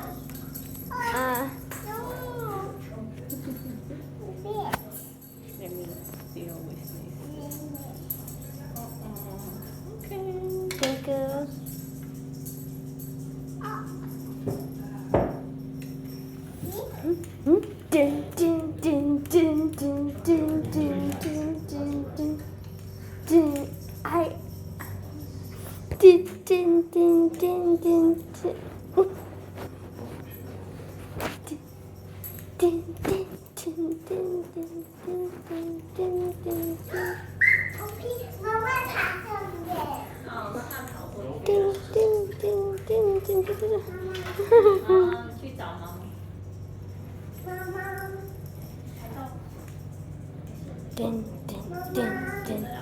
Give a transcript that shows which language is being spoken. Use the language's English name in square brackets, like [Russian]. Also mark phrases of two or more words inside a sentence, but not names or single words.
[Chinese] 啊。 [English] Let me deal with this. Okay. Thank you. Dun dun dun dun dun dun dun dun dun dun dun. I dun dun dun dun dun dun. Dun dun dun dun dun dun dun dun dun dun. [Chinese] 妈妈爬上面。哦，他跑过去。叮叮叮叮叮叮叮。去找妈妈。妈妈。叮叮叮叮。